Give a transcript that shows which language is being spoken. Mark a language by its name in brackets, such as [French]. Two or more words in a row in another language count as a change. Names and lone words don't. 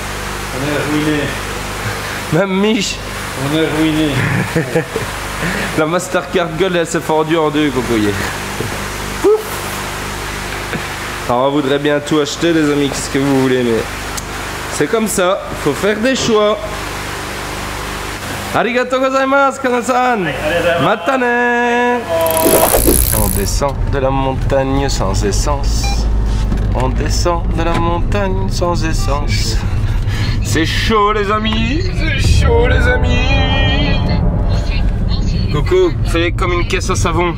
[French] On est ruiné. Même Mich. On est ruiné. La Mastercard Gold, elle s'est fendue en deux, Cocoyer. Alors on voudrait bien tout acheter, les amis, qu'est-ce que vous voulez, mais c'est comme ça, faut faire des choix. [Japanese] ありがとうございます, Kana-san. Matane. [French] On descend de la montagne sans essence. On descend de la montagne sans essence. C'est chaud, les amis. C'est chaud, les amis. Coco, fais comme une caisse à savon.